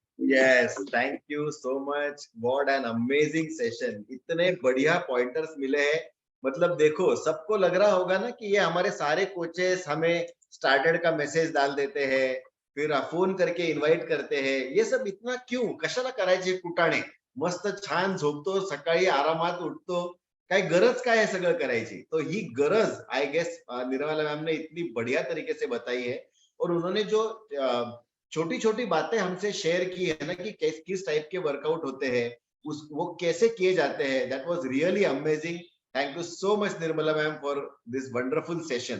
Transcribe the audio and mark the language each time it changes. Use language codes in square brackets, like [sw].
[en] Yes, thank you so much, what an amazing session. [hi] इतने बढ़िया pointers मिले हैं। मतलब देखो, सबको लग रहा होगा ना कि ये हमारे सारे कोचेस हमें स्टार्टेड का मैसेज डाल देते हैं, फिर फोन करके इन्व्हाइट करते हैं। ये सब इतना क्यों, [mr] कशाला करायचे कुटाणे? मस्त छान झोपतो, सकाळी आरामात उठतो, काय गरज काय आहे सगळं करायची? [hi] तो ही गरज [en] I guess [hi] निर्मला मैम ने इतनी बढ़िया तरीके से बताई है। और उन्होंने जो छोटी छोटी बातें हमसे शेयर की है ना, कि किस टाइप के वर्कआउट होते हैं, उस वो कैसे किए जाते हैं, [en] That was really amazing. Thank you so much Nirmala ma'am for this wonderful session.